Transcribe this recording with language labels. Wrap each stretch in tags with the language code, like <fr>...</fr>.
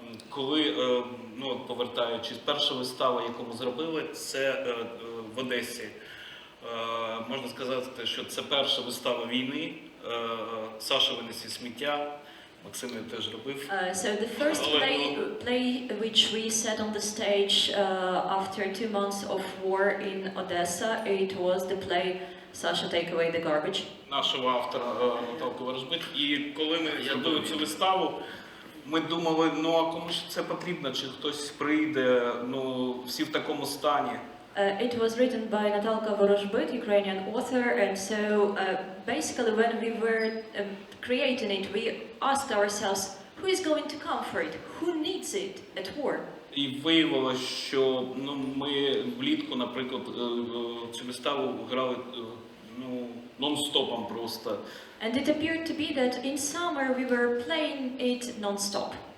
<uk>Коли, повертаючись, перша вистава, яку ми зробили, це в Одесі. Можна сказати, що це перша вистава війни. Саша винесе сміття, Максим теж робив.</uk> <en>So the first play which we set on the stage after 2 months of war in Odessa, it was the play Sasha, Take Away the Garbage.</en> <uk>Нашого автора Наталки Ворожбит. І коли ми зробили цю виставу, ми думали, а кому ж це потрібно, чи хтось прийде, всі в такому стані.</uk> <en>It was written by Natalka Vorozhbyt, Ukrainian author, and so basically when we were creating it, we asked ourselves, who is going to come for it? Who needs it at war?</en> <uk>І виявилося, що ми влітку, наприклад, цю виставу грали нон-стопом просто.</uk> <en>And it appeared to be that in summer we were playing it non-stop.</en>